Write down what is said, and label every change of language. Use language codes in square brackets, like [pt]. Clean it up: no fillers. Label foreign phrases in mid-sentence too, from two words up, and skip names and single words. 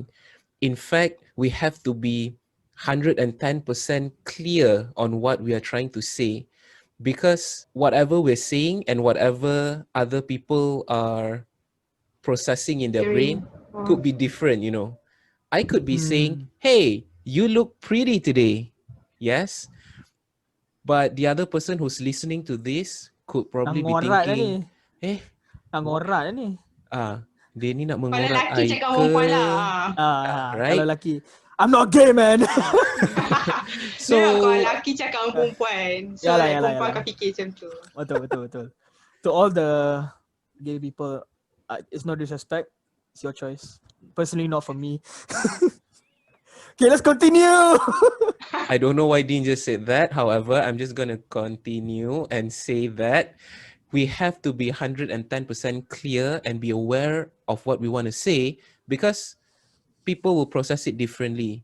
[en] In fact, we have to be 110% clear on what we are trying to say, because whatever we're saying and whatever other people are processing in their brain Hearing. Oh. could be different, you know. I could be saying, Hmm. hey, you look pretty today. Yes. But the other person who's listening to this could probably be [ms] Nangorat dah ni. [en] thinking, eh, what? [ms] Nangorat dah ni. Dia ni nak Kalau mengorat lelaki I cakap ke? perempuan lah. Kalau [en] Right? [ms] lelaki, [en] I'm not gay, man. No, no, [ms] kalau [en] So, [ms] lelaki cakap dengan perempuan. [en] So [ms] Yalah, [en] like [ms] yalah, perempuan yalah. akan fikir macam tu. Betul, betul, betul. [en] To all the gay people, it's no disrespect. It's your choice. Personally, not for me. Okay, let's continue. I don't know why Dean just said that. However, I'm just going to continue and say that we have to be 110% clear and be aware of what we want to say, because people will process it differently.